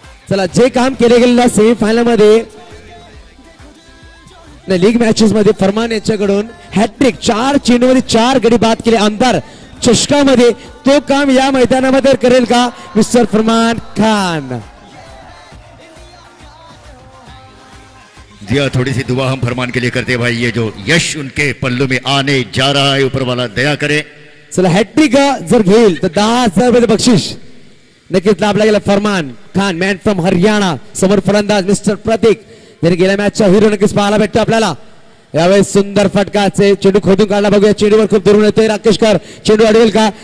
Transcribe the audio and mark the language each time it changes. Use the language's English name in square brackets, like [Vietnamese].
[Marathi] चला जे काम केले गेलेलं सेमीफायनल मध्ये लीग मॅचेस मध्ये फरमान यांच्याकडून हॅट्रिक 4 चेंडूमध्ये 4 गडी बाद केले आमदार चषकामध्ये. तो काम या मैदानामध्ये करेल का मिस्टर फरमान खान. [Hindi] जी हाँ, थोड़ी सी दुआ हम फरमान के लिए करते हैं भाई। ये जो यश उनके पल्लू में आने जा रहा है, ऊपर वाला दया करे। [Marathi] चला हॅट्रिक जर घेईल तर 10,000 रुपये बक्षीस नक्कीच लाभला गेला. फरमान खान मॅन फ्रॉम हरियाणा, समोर फलंदाज मिस्टर प्रतीक, ज्याने गेल्या मॅचचा हिरो नक्कीच पाहायला भेटतो आपल्याला. यावेळेस सुंदर फटकाचे चेंडू खोदून काढला, बघूया चेंडूवर खूप दुरून येतोय राकेश कर. चेंडू अडवेल का?